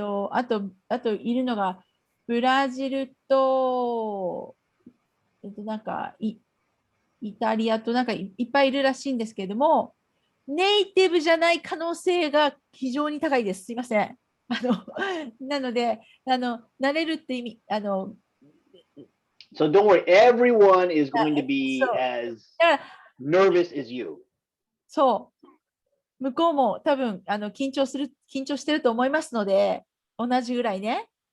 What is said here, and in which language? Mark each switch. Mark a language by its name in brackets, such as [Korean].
[Japanese] あといるのが、ブラジルと、なんかイタリアとなんかいっぱいいるらしいんですけれども、ネイティブじゃない可能性が非常に高いです。すいません。なので、慣れるって意味、 [English] So don't worry, everyone is going to be as nervous as you. [Japanese] そう。向こうも多分緊張してると思いますので、同じぐらいね。